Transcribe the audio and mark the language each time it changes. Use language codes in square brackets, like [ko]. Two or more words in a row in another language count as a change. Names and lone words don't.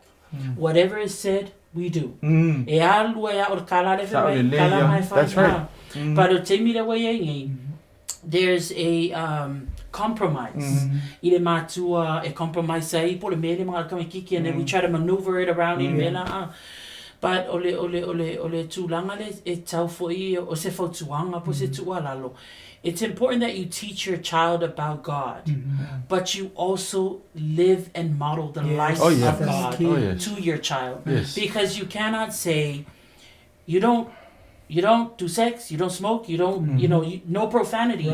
[en] Whatever is said, we do. That's right. But there's a compromise. A compromise, and then we try to maneuver it around. [sm] But ole tulanga le e tau foi o se fautuanga po se tualalo [en] it's important that you teach your child about God, Mhm. but you also live and model the Yes. life Oh, yeah. of That's God key. Oh, yes. to your child. Yes. Because you cannot say, you don't do sex, you don't smoke, you don't, no profanity.